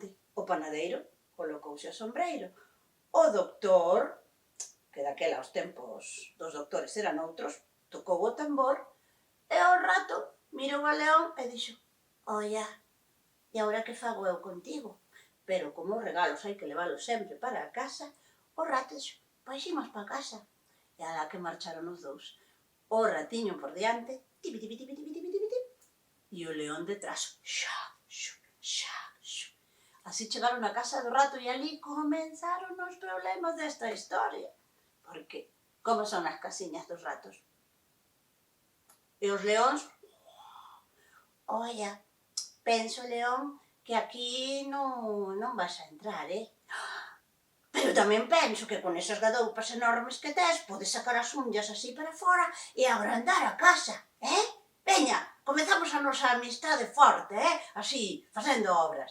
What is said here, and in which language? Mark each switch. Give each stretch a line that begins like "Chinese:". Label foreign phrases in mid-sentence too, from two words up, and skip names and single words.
Galician: O panadeiro colocouse o sombreiro. O doctor, que daquela os tempos dos doctores eran outros, tocou o tambor e o rato mirou a león e dixo: «Oia, e agora que fago eu contigo?» Pero como os regalos hai que leválos sempre para a casa, o rato dixo: «Pois imos para casa». E alá que marcharon os dous. O ratiño por diante, tipi, tipi, tipi, tipi, tipi, tipi, tipi, e o león detrás, xa, xu, xa, xu. Así chegaron a casa do rato e ali comenzaron os problemas desta historia. Porque como son as casiñas dos ratos? E os leóns, «Oia, penso, león, que aquí non vas a entrar, Pero tamén penso que con esas gadoupas enormes que tes podes sacar as unllas así para fora e agrandar a casa, Veña, comezamos a nosa amistade forte, Así, facendo obras».